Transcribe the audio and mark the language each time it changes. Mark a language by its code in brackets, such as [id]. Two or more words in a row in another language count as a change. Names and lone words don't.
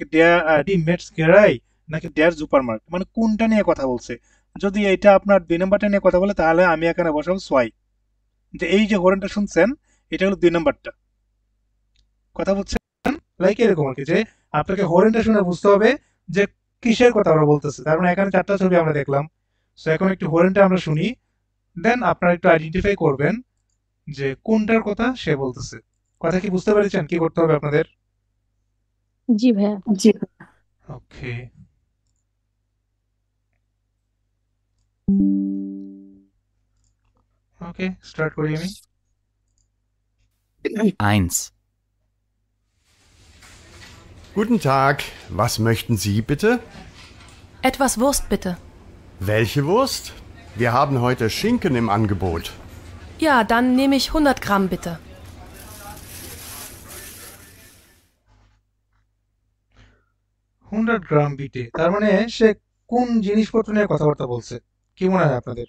[de] der die Metzgerei [bn] নাকি [de] der Supermarkt [bn] মানে কোনটা নিয়ে কথা বলছে যদি এটা আপনার 2 নাম্বারটা নিয়ে কথা বলে তাহলে আমি এখানে বসাবো সোয়াই যে এই যে হরিণটা শুনছেন এটা হলো 2 নাম্বারটা কথা বুঝছেন লাইক এরকম আর কি যে আপনাকে হরিণটা শুনে বুঝতে হবে যে কিসের কথা আমরা বলতেছে তার মানে এখানে চারটা ছবি আমরা দেখলাম সো এখন একটু হরিণটা আমরা শুনি দেন আপনারা একটু আইডেন্টিফাই করবেন যে কোনটার কথা সে বলতেছে কথা কি বুঝতে পেরেছেন কি করতে হবে আপনাদের জি ভাইয়া জি ওকে ওকে স্টার্ট করি আমি 1, [de] Guten Tag, was möchten Sie bitte? Etwas Wurst bitte. Welche Wurst? Wir haben heute Schinken im Angebot. Ja, dann nehme ich 100 Gramm bitte. [bn] 100 [de] Gramm bitte [bn] তার মানে সে কোন জিনিসপত্র নিয়ে কথাবার্তা বলছে কি মনে হয় আপনাদের